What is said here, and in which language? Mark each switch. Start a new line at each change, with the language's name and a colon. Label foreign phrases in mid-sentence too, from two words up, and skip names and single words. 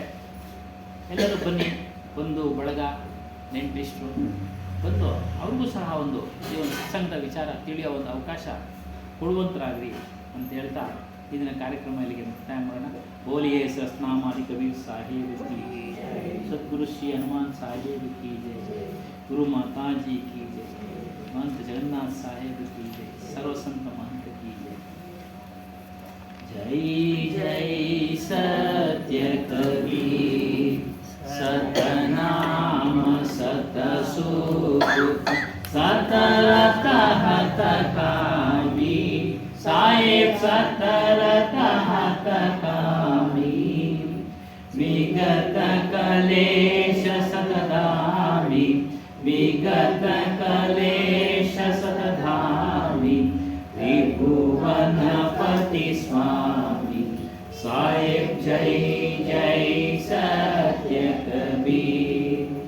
Kannada: ಎಲ್ಲರೂ ಬನ್ನಿ, ಬಂದು ಬಳಗ, ನೆಂಟರಿಷ್ಟರು ಬಂದು ಅವ್ರಿಗೂ ಸಹ ಈ ಒಂದು ಸತ್ಸಂಗದ ವಿಚಾರ ತಿಳಿಯೋ ಒಂದು ಅವಕಾಶ ಕೊಡುವಂತರಾಗ್ರಿ ಅಂತ ಹೇಳ್ತಾ ಇದನ್ನ ಕಾರ್ಯಕ್ರಮ ಇಲ್ಲಿಗೆ ಮುಕ್ತಾಯ ಮಾಡೋಣ.
Hindi: बोलिये सहस्रनामादि कबीर साहेब की जय, सद्गुरु श्री हनुमान साहेब की जय, गुरु माताजी की जय, महंत जगन्नाथ साहेब की जय, सर्व संत महंत की जय. जय जय सत्य कबीर, सतनाम सतसुख, सतरत हत कामी, साहेब सतरत हत कामी, विगत कलेश सतधामी, विगत कलेश सतधामी, त्रिभुवनपति स्वामी, साहेब जय जय सत्य कबीर.